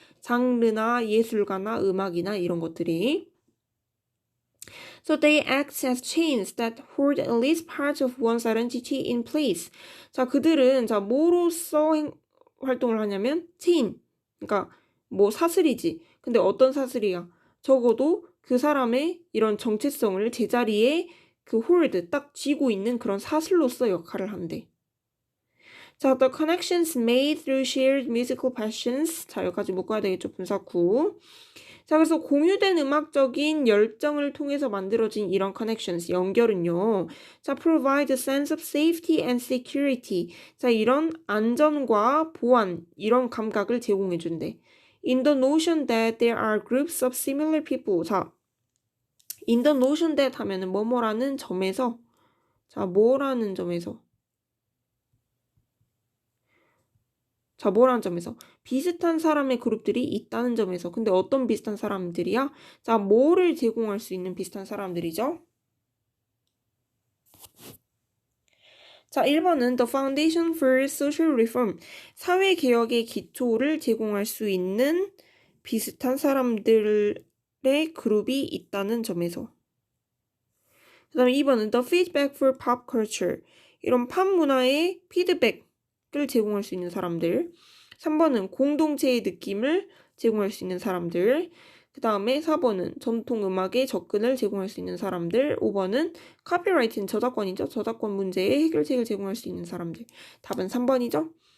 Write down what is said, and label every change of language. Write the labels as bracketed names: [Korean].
[Korean] 장르나 예술가나 음악이나 이런 것들이. [English] So they act as chains that hold at least parts of one's identity in place. [Korean] 자, 그들은 자, 뭐로서 활동을 하냐면 체인, 그러니까 뭐 사슬이지. 근데 어떤 사슬이야? 적어도 그 사람의 이런 정체성을 제자리에 그 홀드 딱 쥐고 있는 그런 사슬로서 역할을 한대. [English] 자, the connections made through shared musical passions. [Korean] 자, 여기까지 묶어야 되겠죠, 분사구. 자, 그래서 공유된 음악적인 열정을 통해서 만들어진 이런 connections, 연결은요. [English] 자, provide a sense of safety and security. [Korean] 자, 이런 안전과 보안, 이런 감각을 제공해준대. [English] In the notion that there are groups of similar people. [Korean] 자, [English] in the notion that [Korean] 하면은 뭐뭐라는 점에서, 자, 뭐라는 점에서. 자, 뭐라는 점에서? 비슷한 사람의 그룹들이 있다는 점에서. 근데 어떤 비슷한 사람들이야? 자, 뭐를 제공할 수 있는 비슷한 사람들이죠? 자, 1번은 [English] The Foundation for Social Reform. [Korean] 사회개혁의 기초를 제공할 수 있는 비슷한 사람들의 그룹이 있다는 점에서. 그 다음에 2번은 [English] The Feedback for Pop Culture. [Korean] 이런 팝 문화의 피드백을 제공할 수 있는 사람들. 3번은 공동체의 느낌을 제공할 수 있는 사람들. 그 다음에 4번은 전통 음악의 접근을 제공할 수 있는 사람들. 5번은 카피라이트는 저작권이죠. 저작권 문제의 해결책을 제공할 수 있는 사람들. 답은 3번이죠.